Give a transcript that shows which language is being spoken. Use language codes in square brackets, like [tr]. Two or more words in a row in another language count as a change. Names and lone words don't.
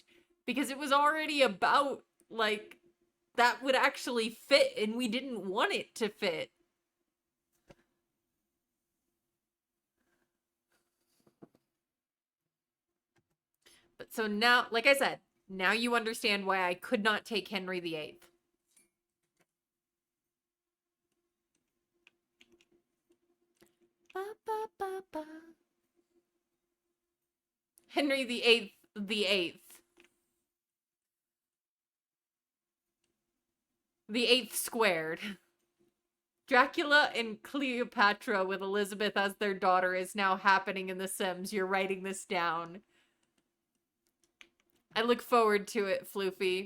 [en] Because it was already about, like, that would actually fit, and we didn't want it to fit. But so now, like I said, now you understand why I could not take Henry VIII. Ba, ba, ba, ba. Henry VIII, the eighth. The eighth squared. Dracula and Cleopatra with Elizabeth as their daughter is now happening in The Sims. You're writing this down. I look forward to it, Floofy.